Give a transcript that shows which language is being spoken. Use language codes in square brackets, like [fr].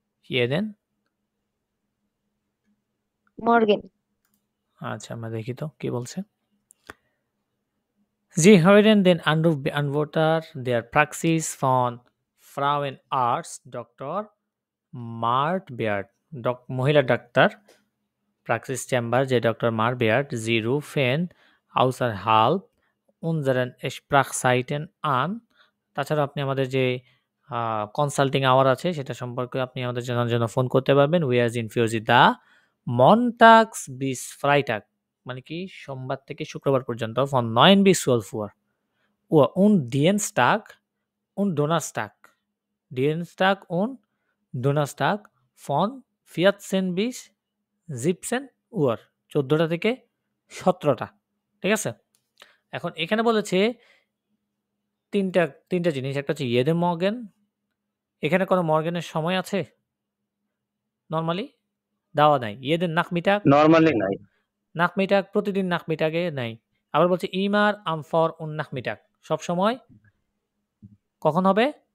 [de] jeden Morgen. [bn] আচ্ছা, আমরা দেখি তো কি বলছে। [de] Sie hören den Anrufbeantworter der Praxis von Frauenarzt Dr. [bn] Marbert, মহিলা ডাক্তার প্র্যাকসিস চেম্বার যে doctor মারবেয়ার্ট। [de] Sie rufen außerhalb unseren Sprechzeiten an. [bn] তাছাড়া আপনি আমাদের যে কনসাল্টিং আওয়ার আছে সেটা সম্পর্কে আপনি আমাদের জানার জন্য ফোন করতে পারবেন। [de] We are in für Sie da, montags bis Freitag, [bn] মানে কি সোমবার থেকে শুক্রবার পর্যন্ত, [de] von 9 bis 12 Uhr und Dienstag und Donnerstag, Dienstag und Donnerstag von 14 bis 17 Uhr, [bn] 14টা থেকে 17টা। ঠিক আছে, এখন এখানে বলেছে তিনটা জিনিস। একটা হচ্ছে [de] jeden Morgen, [bn] এখানে কোনো মর্গেনের সময় আছে? নরমালি দেওয়া নাই। [de] jeden Nachmittag, [bn] নরমালি নাই। Nachmittag প্রতিদিন Nachmittag-এ নাই। আবার বলছে [de] immer am Vor und Nachmittag, [bn] সব সময় কখন হবে?